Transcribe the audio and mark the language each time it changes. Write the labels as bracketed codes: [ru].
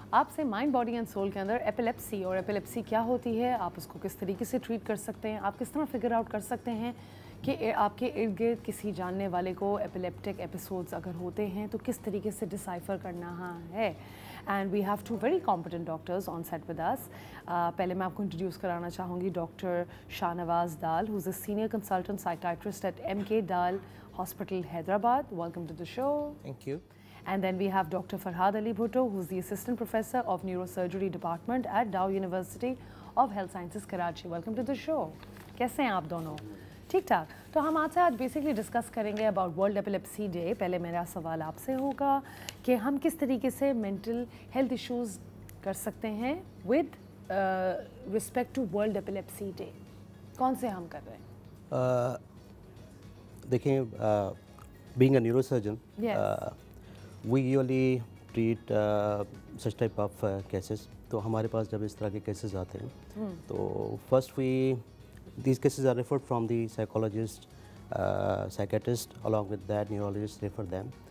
[hi] आपसे mind body and soul के अंदर एपिलेप्सी और एपिलेप्सी क्या होती है, आप उसको किस तरीके से ट्रीट कर सकते हैं, आप किस तरह फिगर आउट कर सकते हैं कि आपके इर्द गिर्द किसी जानने वाले को एपिलेप्टिक एपिसोड्स अगर होते हैं तो किस तरीके से डिसाइफर करना है. [en] And we have two very competent doctors on set with us. [hi] पहले मैं आपको इंट्रोड्यूस कराना चाहूँगी [en] Doctor Shahnawaz Dal, who is a senior consultant psychiatrist at MK Dal Hospital, Hyderabad. Welcome to the show. Thank you. And then we have Dr. Farhad Ali Bhutto, who's the Assistant Professor of Neurosurgery Department at Dow University of Health Sciences, Karachi. Welcome to the show. [hi] कैसे हैं आप दोनों? ठीक ठाक. तो हम आपसे आज बेसिकली डिस्कस करेंगे अबाउट वर्ल्ड एपिलेप्सी डे. पहले मेरा सवाल आपसे होगा कि हम किस तरीके से मेंटल हेल्थ इश्यूज़ कर सकते हैं with respect to world epilepsy day. कौन से हम कर रहे हैं? [en] देखिए, being a neurosurgeon, Yes. we usually treat such type of cases. [hi] तो हमारे पास जब इस तरह के cases आते हैं तो [en] first these cases are referred from the psychologist, psychiatrist, along with that neurologist refer them.